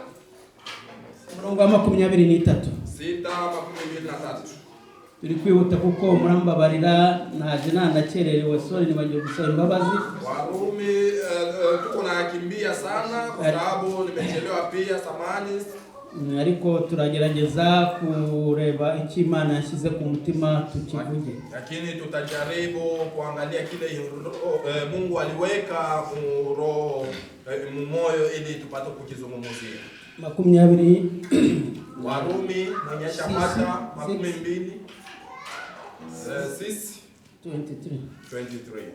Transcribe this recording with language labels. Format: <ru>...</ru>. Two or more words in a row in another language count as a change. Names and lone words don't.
<rw>Murongo wa 23. 6:23. turi kwihuta kuko murambabarira naje nandakererewe, sorry nibagiye gusaba imbabazi.</rw> <sw>Warumi tuko nakimbia sana kwa sababu nimechelewa pia, samahani.</sw> <rw>Ariko turagerageza kureba icyo Imana yashyize ku mutima tukivuge.</rw> <sw>Lakini tutajaribu kuangalia kile Mungu aliweka moyo ili tupate kukizungumzia. 20 Warumi mwenye shamata 22 23.</sw>